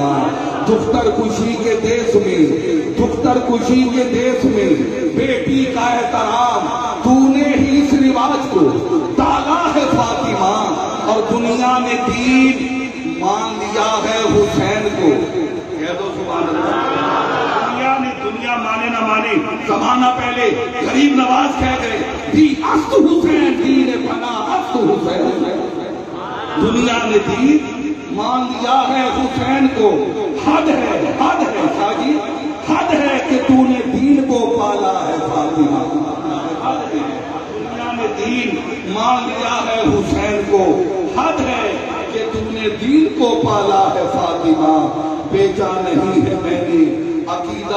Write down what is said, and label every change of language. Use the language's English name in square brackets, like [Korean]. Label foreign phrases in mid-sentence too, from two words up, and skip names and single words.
[Urdu] دختر خوشی کے دیس میں, دختر خوشی کے دیس میں بیٹی کا احترام تو نے ہی اس رواج کو ڈالا ہے فاطمہ. اور دنیا نے دین مان لیا ہے حسین کو. کہہ دو [Arabic] سبحان اللہ. [Urdu] دنیا دنیا مانے نہ مانے، زمانہ پہلے غریب نواز کہہ گئے [Persian] دی است حسین دین پنا است حسین، [Urdu] دنیا نے دین مان لیا ہے حسین کو، حد ہے حاجی، حد ہے کہ تو نے دین کو پالا ہے فاطمہ، دنیا نے دین مان لیا ہے حسین کو، حد ہے کہ تو نے دین کو پالا ہے فاطمہ، بیچا نہیں ہے میں نے عقیدہ